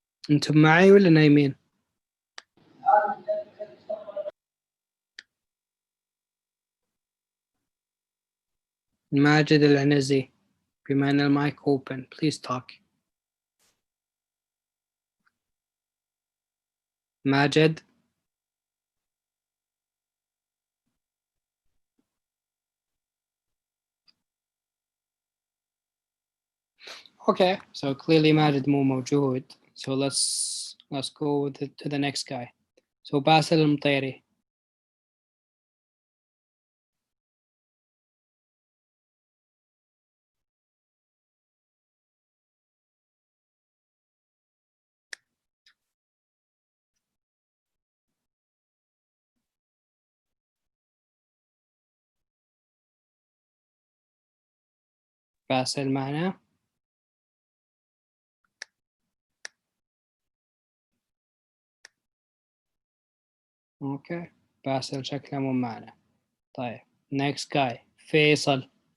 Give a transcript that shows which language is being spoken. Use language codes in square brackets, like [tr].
[ar] أنتم معي ولا نايمين؟ ماجد العنزي بما أن المايك [en] open please talk. ماجد okay so clearly ماجد [ar] مو موجود [en] so let's go to the next guy. So باسل المطيري. [ar] باسل معنا؟ اوكي باسل شكله مو معنا. [en] طيب next guy فيصل.